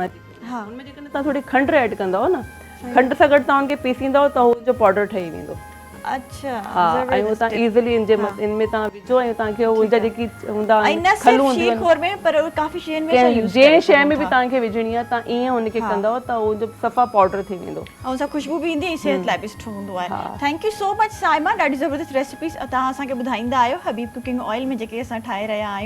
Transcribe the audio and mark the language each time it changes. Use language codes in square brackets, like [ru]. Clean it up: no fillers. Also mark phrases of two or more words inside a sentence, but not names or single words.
[sd] हुनमें जेकॾहिं तव्हां थोरी खंडु ऐड कंदव न, खंड सां गॾु तव्हां उनखे पीसींदव त हुनजो पाउडर ठही वेंदो। अच्छा, हा, ऐं उहो तव्हां ईज़िली इनमें तव्हां विझो, ऐं तव्हांखे उनजा जेकी हूंदा आहिनि खलू हूंदियूं आहिनि, जंहिं शइ में बि तव्हांखे विझणी आहे तव्हां ईअं उनखे कंदव त उनजो सफ़ा पाउडर थी वेंदो, ऐं सां ख़ुशबू बि ईंदी, ऐं सिहत लाइ बि सुठो हूंदो आहे। [en] thank you so much [sd] साइमा, ॾाढी ज़बरदस्त रेसिपीस तव्हां असांखे ॿुधाईंदा आहियो हबीब कुकिंग ऑयल में जेके असां ठाहे रहिया आहियूं।